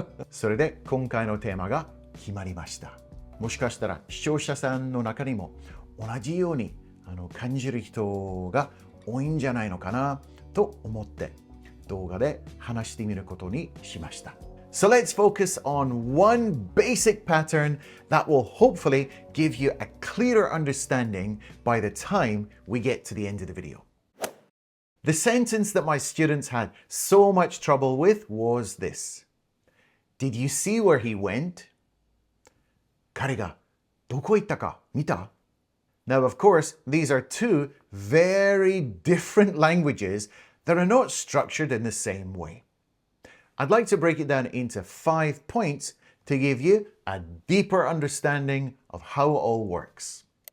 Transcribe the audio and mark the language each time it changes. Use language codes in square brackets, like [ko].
[ja] それで今回のテーマが決まりました。もしかしたら視聴者さんの中にも同じように感じる人が多いんじゃないのかなと思って、動画で話してみることにしました。 [en] So let's focus on one basic pattern that will hopefully give you a clearer understanding by the time we get to the end of the video. The sentence that my students had so much trouble with was this. Did you see where he went? [ja] 彼がどこ行ったか見た? [en] Now, of course, these are two very different languages that are not structured in the same way. I'd like to break it down into 5 points to give you a deeper understanding of how it all works.